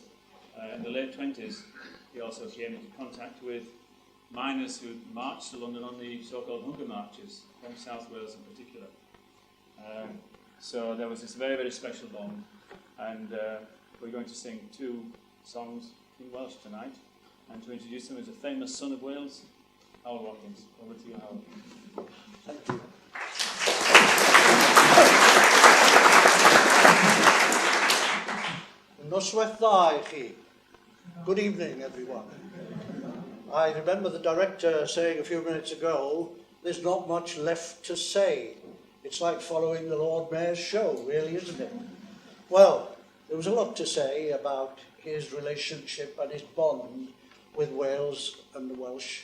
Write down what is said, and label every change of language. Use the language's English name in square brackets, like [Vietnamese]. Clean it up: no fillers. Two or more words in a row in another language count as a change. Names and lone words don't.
[English] In the late 20s, he also came into contact with miners who marched to London on the so-called hunger marches from South Wales in particular. So there was this very, very special bond, and we're going to sing two songs in Welsh tonight, and to introduce them is a famous son of Wales, Howell Watkins. Over to you, Howell. Thank you. [Welsh] Noswaith dda I chi. [English] Good evening, everyone. I remember the director saying a few minutes ago, there's not much left to say. It's like following the Lord Mayor's show, really, isn't it? Well, there was a lot to say about his relationship and his bond with Wales and the Welsh.